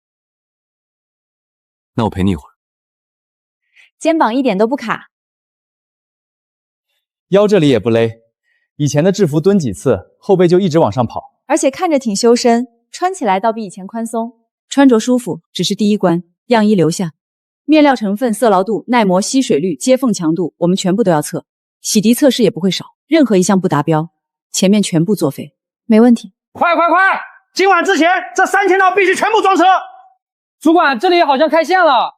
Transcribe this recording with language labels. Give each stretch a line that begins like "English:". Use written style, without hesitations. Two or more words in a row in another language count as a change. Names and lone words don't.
Chinese: 那我陪你一會兒。肩膀一點都不卡，腰這裡也不勒。以前的制服蹲幾次，後背就一直往上跑。而且看着挺修身，穿起來倒比以前寬鬆。穿着舒服只是第一關，樣衣留下。面料成分、色牢度、耐磨、吸水率、接縫強度，我們全部都要測。洗滌測試也不會少，任何一項不達標，前面全部作廢。沒問題。快！今晚之前這3000套必須全部裝車。主管，這裡好像開線了，